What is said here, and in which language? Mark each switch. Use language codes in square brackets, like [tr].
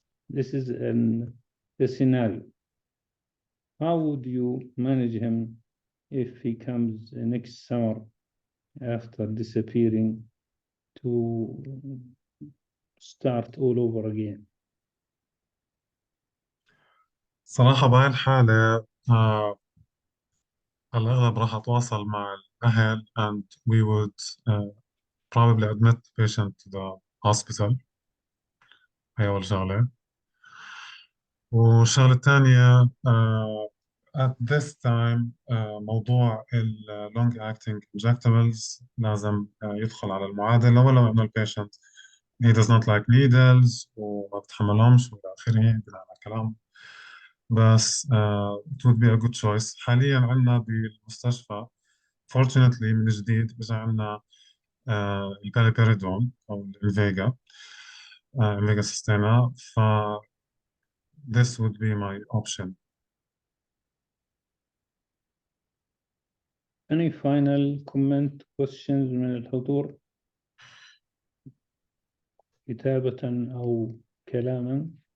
[en] This is the scenario. How would you manage him if he comes next summer after disappearing to start all over again? [ar] صراحة بهاي الحالة على الأغلب راح أتواصل مع الأهل [en] and we would probably admit the patient to the hospital. [ar] هي أول شغلة. والشغلة الثانية [en] at this time [ar] موضوع ال [en] long acting injectables [ar] لازم يدخل على المعادلة، ولو إنه البيشنت [en] he does not like needles [ar] وما بتحملهمش وإلى آخره بناء على كلام. [en] بس it would be a good choice. [ar] حاليا عندنا بالمستشفى fortunately من جديد إجا عندنا الباليبيريدون أو الفيجا سيستينا. [en] ف this would be my option. Any final comment questions [ar] من الحضور كتابة أو كلاما؟